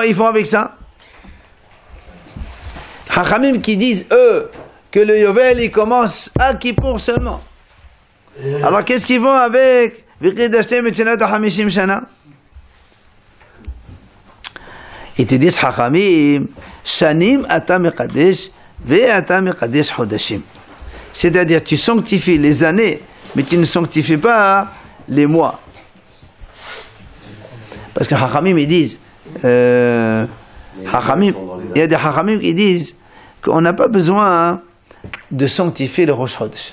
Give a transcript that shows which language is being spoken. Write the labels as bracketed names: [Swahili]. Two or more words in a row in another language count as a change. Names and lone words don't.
[French] Ils font avec ça? Hachamim qui disent, eux, que le Yovel il commence à Kippour seulement. Alors qu'est-ce qu'ils font avec ils te disent Hachamim, [Hebrew] שנים אתה מקדש ואתה מקדש חדשים. [French] C'est-à-dire tu sanctifies les années, mais tu ne sanctifies pas les mois. Parce que Hachamim ils disent, il y a des Hachamim qui disent qu'on n'a pas besoin de sanctifier le [Hebrew] ראש חודש.